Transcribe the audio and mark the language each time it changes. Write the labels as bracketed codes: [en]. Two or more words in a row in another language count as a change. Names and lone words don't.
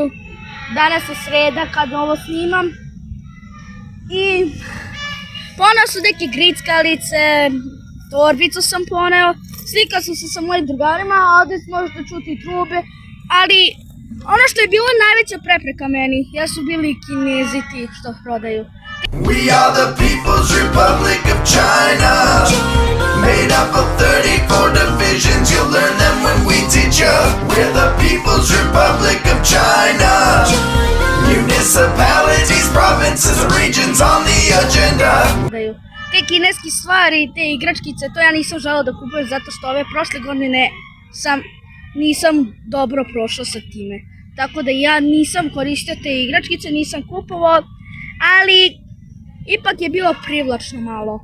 [sr] Danas je sreda kad ovo snimam i poneo su neke grickalice, torbicu sam poneo, slikao sam se sa mojim drugarima, a ovdje možete čuti trube, ali ono što je bilo najveća prepreka meni, jesu bili Kinezi ti što prodaju. [en] We are the People's Republic of China, made up of 34 divisions, you'll learn them when we teach you. We're the People's Republic of China, municipalities, provinces, regions on the agenda. [sr] Te kineske stvari, te igračkice, to ja nisam želeo da kupujem zato što ove prošle godine nisam dobro prošao sa time. Tako da ja nisam koristio te igračkice, nisam kupovao, ali ipak je bilo privlačno malo.